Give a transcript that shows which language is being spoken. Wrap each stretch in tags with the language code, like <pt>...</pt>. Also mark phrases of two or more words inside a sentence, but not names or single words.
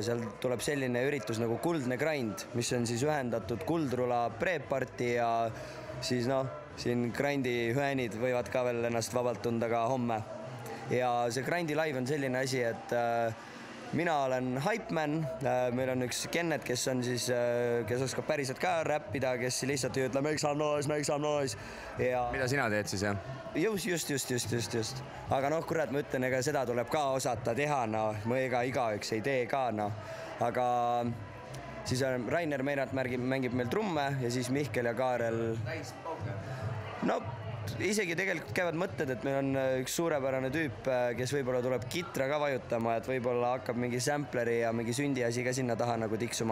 <et>Seal tuleb selline üritus nagu Kuldne Grind, mis on siis ühendatud Kuldrula pre-party ja siis siin grindi hüänid võivad ka veel ennast vabalt tunda ka homme. Ja see Grindi Live on selline asi, et mina olen Hypeman, meil on üks Kennet, kes on siis, kes oskab päriselt ka räppida, kes lihtsalt ütleb</et> <en>make some noise.</en> <et>Ja mida sina teed siis, jah? Just. Aga kurat, ma ütlen, ega seda tuleb ka osata teha, ega igaüks ei tee ka, Aga siis Rainer Meinart mängib meil trumme ja siis Mihkel ja Kaarel. Isegi tegelikult käivad mõtted, et meil on üks suurepärane tüüp, kes võib-olla tuleb kitra ka vajutama, et võib-olla hakkab mingi sampleri ja mingi sündiasi ka sinna taha nagu tiksuma.</et>